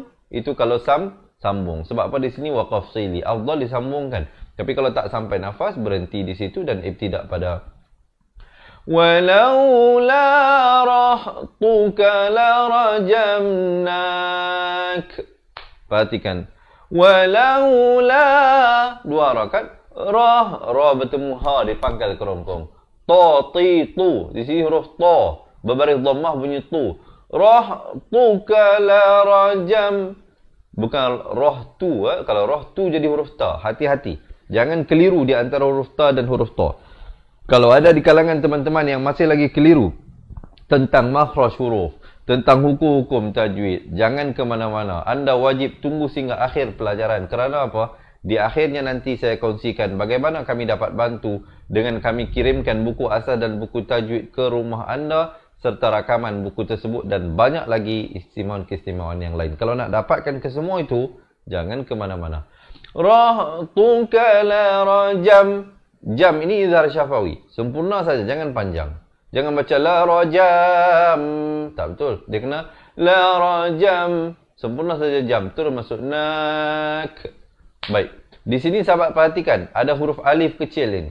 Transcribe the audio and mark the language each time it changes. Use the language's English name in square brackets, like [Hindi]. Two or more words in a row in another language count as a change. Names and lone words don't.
[Malay] Itu kalau sambung. Sebab apa di sini waqaf sili. Afdal disambungkan. Tapi kalau tak sampai nafas berhenti di situ dan ibtidak pada [Arabic] ولولا رهطك لرجمناك. [Malay] Perhatikan. Walau la dua rakaat ra bertemu ha di pangkal kerongkong. Ta, ti, tu. Di sini huruf ta. Berbaris dhammah bunyi tu. [Arabic] رهطك لرجم. [Malay] Bukan roh tu. Kalau roh tu jadi huruf ta. Hati-hati. Jangan keliru di antara huruf ta dan huruf ta. Kalau ada di kalangan teman-teman yang masih lagi keliru tentang makhraj huruf, tentang hukum-hukum tajwid, jangan ke mana-mana. Anda wajib tunggu sehingga akhir pelajaran. Kerana apa? Di akhirnya nanti saya kongsikan bagaimana kami dapat bantu dengan kami kirimkan buku asal dan buku tajwid ke rumah anda serta rakaman buku tersebut dan banyak lagi istimewaan-keistimewaan yang lain. Kalau nak dapatkan ke semua itu, jangan ke mana-mana. [Arabic] رهطك لرجم. [Malay] Jam ini izhar syafawi. Sempurna saja, jangan panjang. Jangan baca [Arabic] لرجم. [Malay] Tak betul. Dia kena [Arabic] لرجم. [Malay] Sempurna saja jam. Terus masuk nak. Baik. Di sini sahabat perhatikan. Ada huruf alif kecil ini.